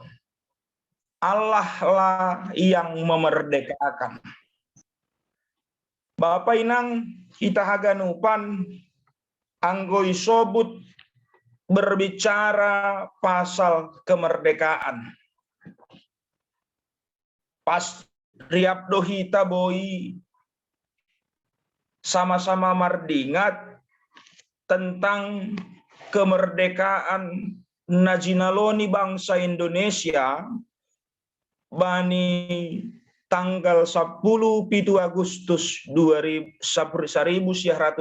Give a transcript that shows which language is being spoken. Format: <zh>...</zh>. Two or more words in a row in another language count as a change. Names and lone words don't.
<id>Allah lah yang memerdekakan. Bapak Inang kita</id> <bts>haganupan anggoi sobut</bts> <id>berbicara pasal kemerdekaan.</id> <bts>Pas riap dohita boi sama-sama mardingat</bts> <id>tentang kemerdekaan</id> <bts>najinaloni bangsa Indonesia bani tanggal 10 Agustus 1945.</bts>